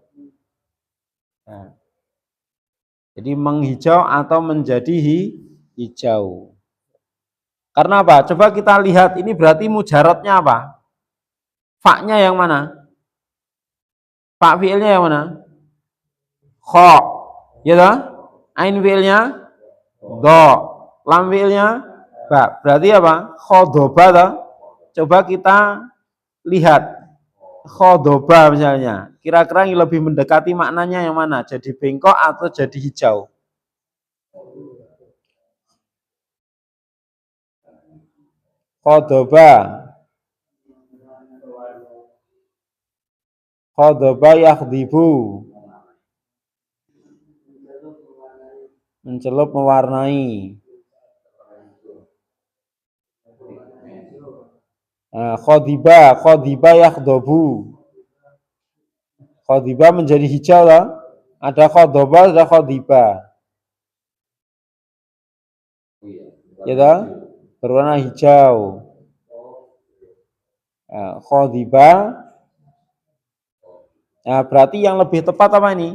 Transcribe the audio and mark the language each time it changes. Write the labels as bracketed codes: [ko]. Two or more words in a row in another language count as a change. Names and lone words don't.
[id] Nah, jadi menghijau atau menjadi hijau. Karena apa? Coba kita lihat, ini berarti mujarotnya apa? Faknya yang mana? Fak fiilnya yang mana? Kho, ya toh? Ain fiilnya do, lam fiilnya ba. Berarti apa? Khodoba toh? Coba kita lihat khodoba misalnya. Kira-kira yang lebih mendekati maknanya yang mana? Jadi bengkok atau jadi hijau? [ar] خَضَبَ، خَضَبَ يَخْضِبُ, [id] mencelup mewarnai. Nah, [ar] خَضِبَ يَخْضَبُ. [id] Khodiba menjadi hijau lah. Ada khodoba, ada khodiba. Ya toh? Berwarna hijau. Nah, khodiba. Nah, berarti yang lebih tepat apa ini?